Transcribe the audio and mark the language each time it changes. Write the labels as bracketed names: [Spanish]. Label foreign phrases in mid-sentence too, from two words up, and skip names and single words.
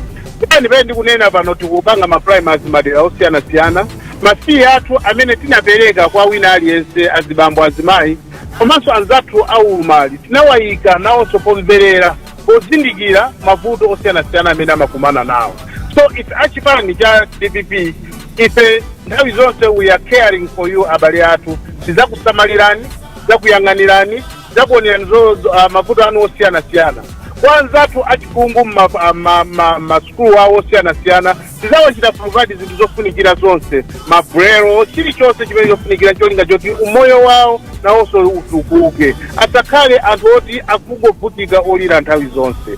[Nyanja] Pamene ndikunena pano tikupanga ma primaries madera osiyanasiyana mafii athu amene tinapereka kwa wina aliyense azibambo azimayi komanso anzathu aulumali tinawayika nawonso pomverera pozindikira mavuto osiyanasiyana amene amakumana nawo. So it's achipani cha DPP ife nthawi zonse [English] we are caring for you [Nyanja] abale athu tizakusamalirani zakuyang'anirani zakuonerani mavuto anu osiyanasiyana kwanzathu achikungu masukulu awo osiyanasiyana tizawachita provide zinthu zofunikira zonse mabrero chilichonse chimene chofunikira cholinga choti umoyo wawo nawonso utukuke asakhale anthu oti akungovutika olira nthawi zonse.